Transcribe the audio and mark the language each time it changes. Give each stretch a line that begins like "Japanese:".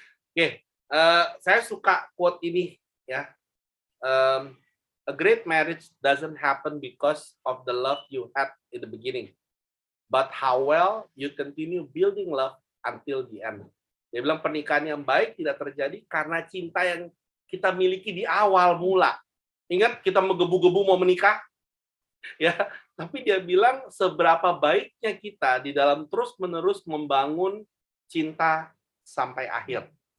Indonesian: Oke, saya suka quote ini ya.
English: A great marriage doesn't happen because of the love you had in the beginning, but how well you continue building love until the end.
Indonesian: Dia bilang pernikahan yang baik tidak terjadi karena cinta yang kita miliki di awal mula. Ingat kita menggebu-gebu mau menikah? Ya, tapi dia bilang seberapa baiknya kita di dalam terus-menerus membangun cinta sampai akhir.